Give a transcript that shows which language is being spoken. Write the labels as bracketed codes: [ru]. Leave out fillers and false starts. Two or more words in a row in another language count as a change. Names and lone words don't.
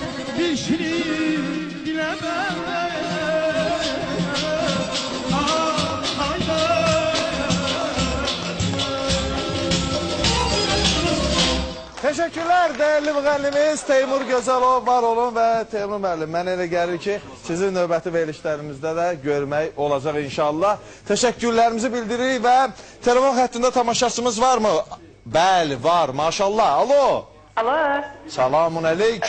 [tr] bir şirin dile benden. Teşekkürler değerli [az] müğənnimiz Teymur Gözəlov, var olun və Teymur müəllim, mən elə gəlir ki, sizin növbəti verilişlərimizdə də görmək olacaq inşallah. Teşekkürlərimizi bildiririk və telefon xəttində tamaşaçımız varmı? Bəli, var, maşallah. Alo. Alo. Selamun aleyküm.